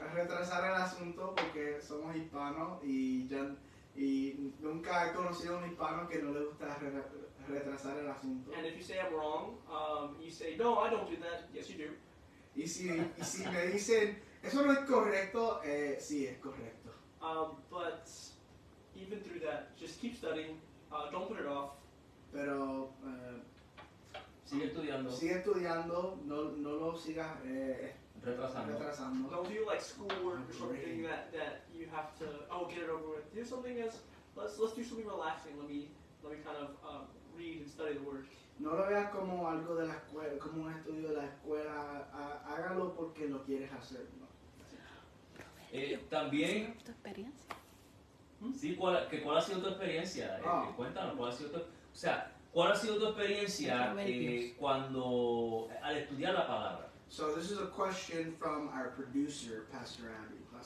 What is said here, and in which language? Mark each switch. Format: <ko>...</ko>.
<es>Retrasar el asunto porque somos hispanos y nunca he conocido a un hispano que no le gusta retrasar el asunto.</es> <en>And if you say I'm wrong, you say, no, I don't do that. Yes, you do.</en> <es>Y si me dicen, eso no es correcto, sí es correcto.</es> <en>But even through that, just keep studying. Don't put it off.</en> <es>Pero Sigue estudiando. sigue estudiando, no lo sigas retrasando.</es> <en>Don't do like schoolwork or something that you have to get it over with. Do something else. Let's do something relaxing. Let me kind of read and study the word.</en> <es>No lo veas como algo de la escuela, como un estudio de la escuela. Hágalo porque lo quieres hacer, ¿no? También, ¿Tu experiencia? sí, ¿cuál ha sido tu experiencia? Cuéntanos, ¿cuál ha sido ¿cuál ha sido tu experiencia cuando al estudiar la palabra?</es> <en>So this is a question from our producer, Pastor Abby.</en>